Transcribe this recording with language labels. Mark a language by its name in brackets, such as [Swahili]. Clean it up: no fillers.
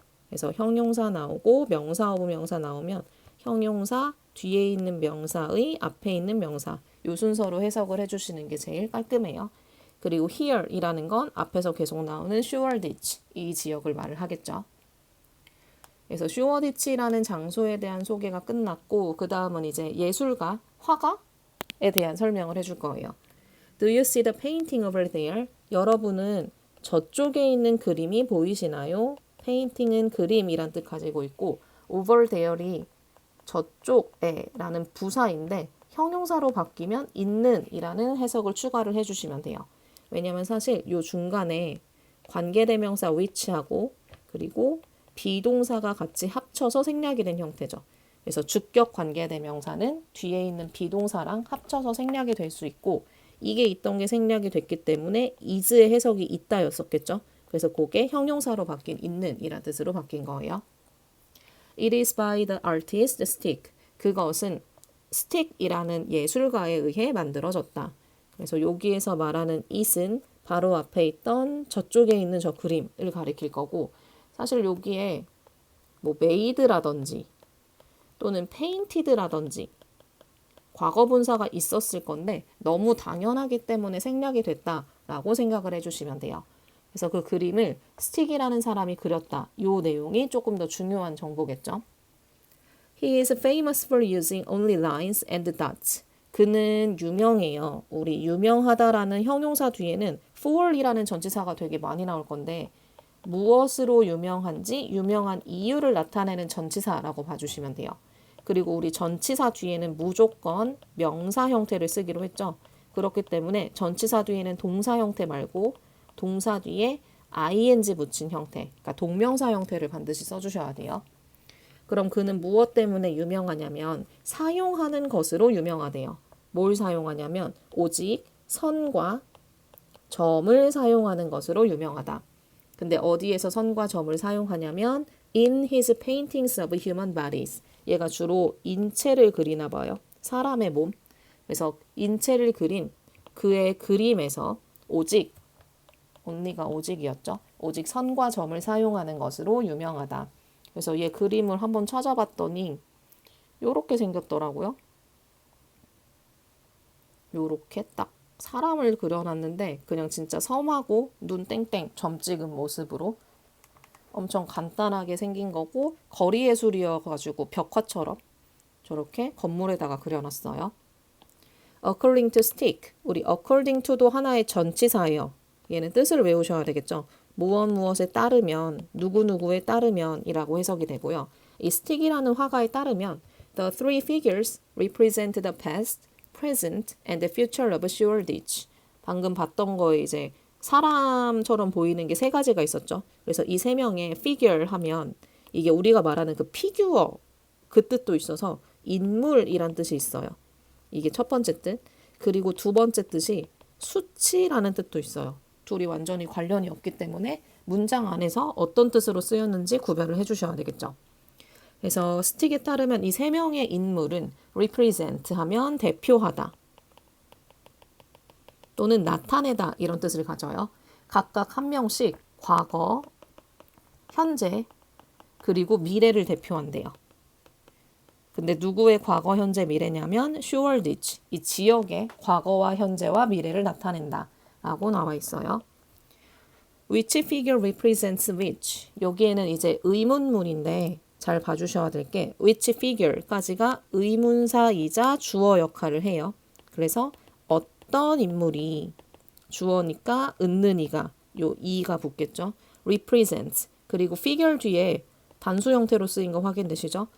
[Korean] 그래서 형용사 나오고 명사 오브 명사 나오면 형용사 뒤에 있는 명사의 앞에 있는 명사 요 순서로 해석을 해주시는 게 제일 깔끔해요. 그리고 here이라는 건 앞에서 계속 나오는 Shoreditch 이 지역을 말을 하겠죠. 그래서 Shoreditch라는 장소에 대한 소개가 끝났고 그 다음은 이제 예술가, 화가에 대한 설명을 해줄 거예요. [English] Do you see the painting over there? [Korean] 여러분은 저쪽에 있는 그림이 보이시나요? painting은 그림이란 뜻 가지고 있고 over there이 저쪽에 라는 부사인데 형용사로 바뀌면 있는 이라는 해석을 추가를 해주시면 돼요. 왜냐면 사실 요 중간에 관계대명사 which하고 그리고 비동사가 같이 합쳐서 생략이 된 형태죠. 그래서 주격 관계대명사는 뒤에 있는 비동사랑 합쳐서 생략이 될 수 있고 이게 있던 게 생략이 됐기 때문에 is의 해석이 있다였었겠죠. 그래서 그게 형용사로 바뀐 있는 이란 뜻으로 바뀐 거예요. [English] It is by the artist Stick. [Korean] 그것은 스틱이라는 예술가에 의해 만들어졌다. 그래서 여기에서 말하는 it은 바로 앞에 있던 저쪽에 있는 저 그림을 가리킬 거고 사실 여기에 뭐 made라든지 또는 painted라든지 과거 분사가 있었을 건데 너무 당연하기 때문에 생략이 됐다라고 생각을 해주시면 돼요. 그래서 그 그림을 스틱이라는 사람이 그렸다. 이 내용이 조금 더 중요한 정보겠죠. [English] He is famous for using only lines and dots. [Korean] 그는 유명해요. 우리 유명하다라는 형용사 뒤에는 for이라는 전치사가 되게 많이 나올 건데 무엇으로 유명한지 유명한 이유를 나타내는 전치사라고 봐주시면 돼요. 그리고 우리 전치사 뒤에는 무조건 명사 형태를 쓰기로 했죠. 그렇기 때문에 전치사 뒤에는 동사 형태 말고 동사 뒤에 ing 붙인 형태, 그러니까 동명사 형태를 반드시 써주셔야 돼요. 그럼 그는 무엇 때문에 유명하냐면 사용하는 것으로 유명하대요. 뭘 사용하냐면 오직 선과 점을 사용하는 것으로 유명하다. 근데 어디에서 선과 점을 사용하냐면 [English] in his paintings of human bodies. [Korean] 얘가 주로 인체를 그리나 봐요. 사람의 몸. 그래서 인체를 그린 그의 그림에서 오직 언니가 오직이었죠. 오직 선과 점을 사용하는 것으로 유명하다. 그래서 얘 그림을 한번 찾아봤더니 요렇게 생겼더라고요. 요렇게 딱 사람을 그려놨는데 그냥 진짜 섬하고 눈 땡땡 점 찍은 모습으로 엄청 간단하게 생긴 거고 거리 예술이어가지고 벽화처럼 저렇게 건물에다가 그려놨어요. [English] According to stick. [Korean] 우리 according to도 하나의 전치사예요. 얘는 뜻을 외우셔야 되겠죠. 무엇에 따르면 누구누구에 따르면 이라고 해석이 되고요. 이 stick이라는 화가에 따르면 [English] The three figures represent the past, present, and the future of Shoreditch. [Korean] 방금 봤던 거에 이제 사람처럼 보이는 게 세 가지가 있었죠. 그래서 이 세 명의 figure 하면 이게 우리가 말하는 그 피규어 그 뜻도 있어서 인물이란 뜻이 있어요. 이게 첫 번째 뜻. 그리고 두 번째 뜻이 수치라는 뜻도 있어요. 둘이 완전히 관련이 없기 때문에 문장 안에서 어떤 뜻으로 쓰였는지 구별을 해주셔야 되겠죠. 그래서 스틱에 따르면 이 세 명의 인물은 represent 하면 대표하다 또는 나타내다 이런 뜻을 가져요. 각각 한 명씩 과거, 현재, 그리고 미래를 대표한대요. 근데 누구의 과거, 현재, 미래냐면 Shoreditch, 이 지역의 과거와 현재와 미래를 나타낸다 라고 나와 있어요. [English] Which figure represents which? [Korean] 여기에는 이제 의문문인데 잘 봐주셔야 될 게 which figure까지가 의문사이자 주어 역할을 해요. 그래서 어떤 인물이 주어니까 은는이가 요 이가 붙겠죠. represents 그리고 figure 뒤에 단수 형태로 쓰인 거 확인되시죠?